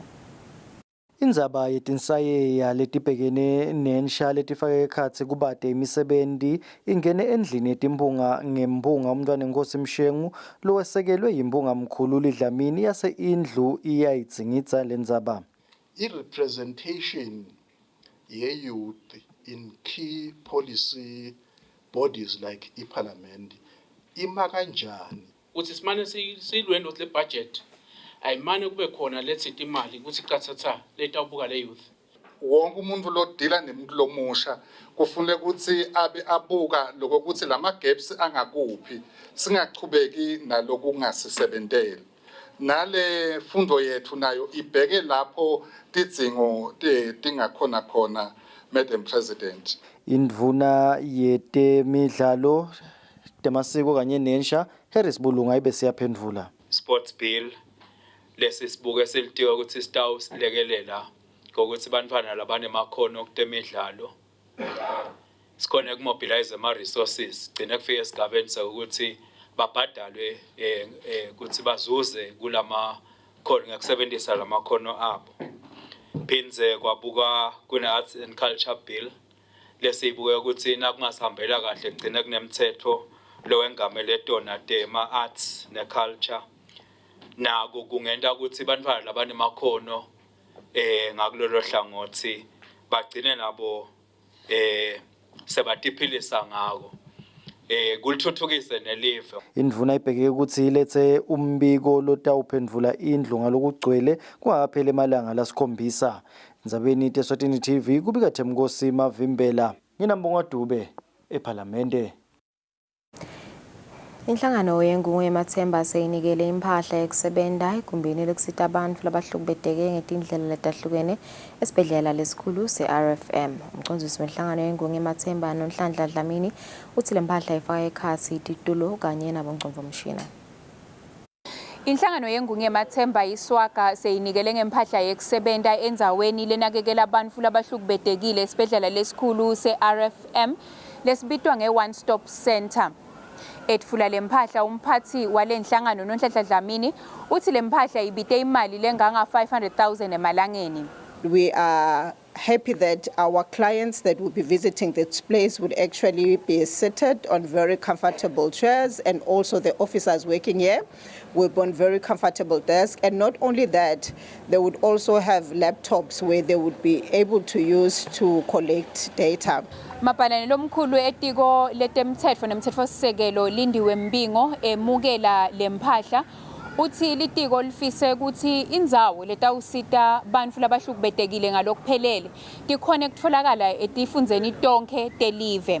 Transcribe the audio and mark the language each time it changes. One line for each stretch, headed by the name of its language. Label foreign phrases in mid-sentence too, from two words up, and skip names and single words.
Swati: Indzaba yetinsayeya letibhekene nensha letifake ekhatsi kubate imisebenti ingene endlini yetimphunga ngemphunga umntwana Nkosi Mshengu lowesekelwe yimbunga mkhulu Lidlamini yase indlu iyayitsingitsa lendzaba.
English: I-representation ye-youth in key policy bodies like iParliament
Swati: ima kanjani? Uthi simane silwendo le budget ayimane kube khona lethi imali ukuthi qathatha leta ubuka le youth. Wonke umuntu lo deala nemuntu lomusha kufanele ukuthi abe abuka lokuthi lama gaps angakuphi singachubeki naloku kungasisebenteli. Nale fundo yethu nayo ibheke lapho tidzingo tingakhona khona,
English: Madam President.
Swati: Indvuna yetemidlalo temasiko kanye nensha Harris Bulunga ibe siyaphendvula.
English: Sports bill
Swati: lesisibuke silitiwa ukuthi sitawu silekelela ukuthi bantwana labanemakhono okutemidlalo sikhona ukumobilize ama resources gcina kufika esigabeni sokuthi babhadalwe ukuthi bazuze kulama khono ngokusebenzisa lamakhono abo. Phinze kwabuka kuna
English: arts and culture bill
Swati: lesibuke ukuthi nakungasihambela kahle gcina kunemthetho lo wengamele tona tema arts ne culture nako kungenta ukuthi bantwana labanemakhono ngakulolo hlangothi bagcine nabo sebatiphilisa ngako kulithuthukise nelive. Indvuna ibheke ukuthi ilethe umbiko lotawuphendvula indlu ngalokugcwele kwaphela emalanga lasikhombisa. Ndzabeni Eswatini TV kubika Themkosi Mavimbela. Nginambonga Dube eParlamente. Inhlangano yengungu yemathemba seyinikele impahla yokusebenza igumbini lokusita abantu labahlukubeteke ngetindlela letahlukene esibhedlela lesikhulu se-RFM. Umcondzisi wenhlangano yengungu yemathemba noNhlanhla Dlamini uthi le mpahla ifaka ekhathi ititulo kanye nabongcondvomshini. Inhlangano yengungu yemathemba iswaga seyinikele ngempahla yokusebenza endzaweni lenakekela abantu labahlukubetekile esibhedlela lesikhulu se-RFM lesibitwa nge-One Stop Center. Etfula lempahla umphathi walenhlangano noNhlanhla Dlamini uthi lempahla ibite imali lenganga 500,000 emalangeni.
English: We are happy that our clients that will be visiting this place would actually be seated on very comfortable chairs, and also the officers working here will be on very comfortable desks. And not only that, they would also have laptops where they would be able to use to collect data.
Swati: Mapalani lomkhulu etiko letemthetfo nemthetfosisekelo Lindiwe Mbingo emukela lempahla uthi litiko lifise ukuthi indzawo letawusita bantfu labahlukubetekile ngalokuphelele tikhone kutfolakala etifundzeni tonke telive.